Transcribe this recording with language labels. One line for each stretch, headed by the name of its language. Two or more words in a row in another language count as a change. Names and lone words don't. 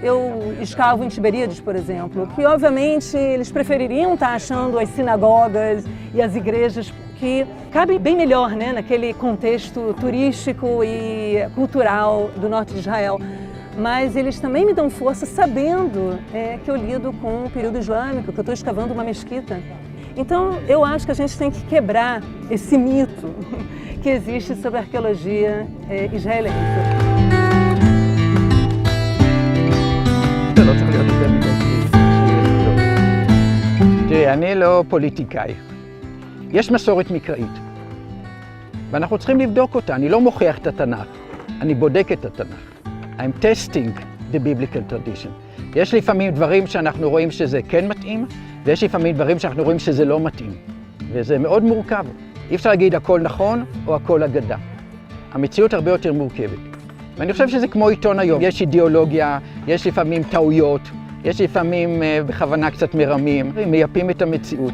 Portuguese: Eu escavo em Tiberíades, por exemplo, que obviamente eles prefeririam estar achando as sinagogas e as igrejas que cabem bem melhor, né, naquele contexto turístico e cultural do norte de Israel. Mas eles também me dão força sabendo que eu lido com o período islâmico, que eu estou escavando uma mesquita. Então, eu acho que a gente tem que quebrar esse mito que existe sobre a arqueologia israelense.
Hebrew: תראה, אני לא פוליטיקאי. יש מסורת מקראית, ואנחנו צריכים לבדוק אותה. אני לא מוכיח את התנ"ך, אני בודק את התנ"ך.
English: I'm testing the biblical tradition.
Hebrew: יש לפעמים דברים שאנחנו רואים שזה כן מתאים, ויש לפעמים דברים שאנחנו רואים שזה לא מתאים. וזה מאוד מורכב. אי אפשר להגיד הכל נכון או הכל אגדה. המציאות הרבה יותר מורכבת. ואני חושב שזה כמו עיתון היום. יש אידיאולוגיה, יש לפעמים טעויות, יש לפעמים בכוונה קצת מרמים, מייפים את המציאות.